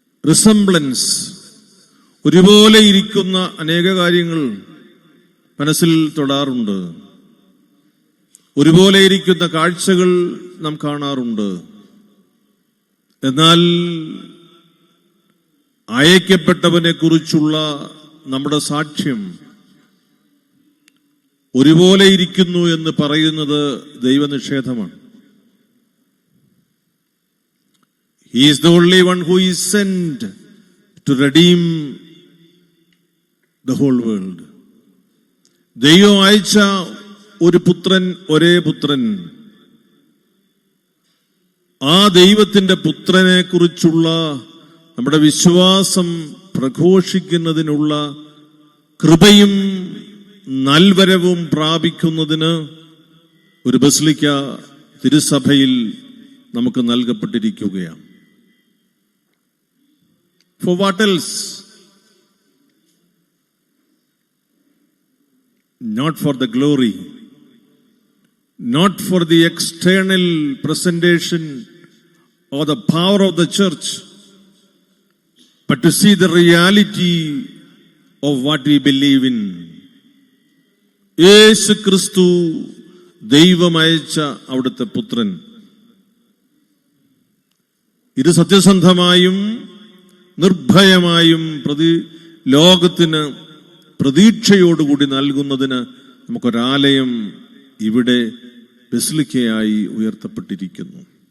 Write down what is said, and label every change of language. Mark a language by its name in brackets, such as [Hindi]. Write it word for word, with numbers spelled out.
[Malayalam] Resemblance, ഒരുപോലെ ഇരിക്കുന്ന അനേക കാര്യങ്ങൾ മനസ്സിൽ തൊടാറുണ്ട്, ഒരുപോലെ ഇരിക്കുന്ന കാഴ്ചകൾ നാം കാണാറുണ്ട്. എന്നാൽ അയക്കപ്പെട്ടവനെ കുറിച്ചുള്ള നമ്മുടെ സാക്ഷ്യം ഒരുപോലെ ഇരിക്കുന്നു എന്ന് പറയുന്നത് ദൈവനിഷേധമാണ്. [English] He is the only one who is sent to redeem the whole world. [Malayalam] ദൈവം അയച്ച ഒരു പുത്രൻ, ഒരേ പുത്രൻ, ആ ദൈവത്തിന്റെ പുത്രനെ കുറിച്ചുള്ള നമ്മുടെ വിശ്വാസം പ്രഘോഷിക്കുന്നതിനുള്ള കൃപയും നൽവരവും പ്രാപിക്കുന്നതിന് ഒരു ബസിലിക്ക തിരുസഭയിൽ നമുക്ക് നൽകപ്പെട്ടിരിക്കുകയാണ്. [English] For what else? Not for the glory, not for the external presentation or the power of the church, but to see the reality of what we believe in. [Malayalam] യേശു ക്രിസ്തു ദൈവമയച്ച അവിടുത്തെ പുത്രൻ. ഇത് സത്യസന്ധമായും നിർഭയമായും പ്രതി ലോകത്തിന് പ്രതീക്ഷയോടുകൂടി നൽകുന്നതിന് നമുക്കൊരാലയം ഇവിടെ ബസിലിക്കയായി ഉയർത്തപ്പെട്ടിരിക്കുന്നു.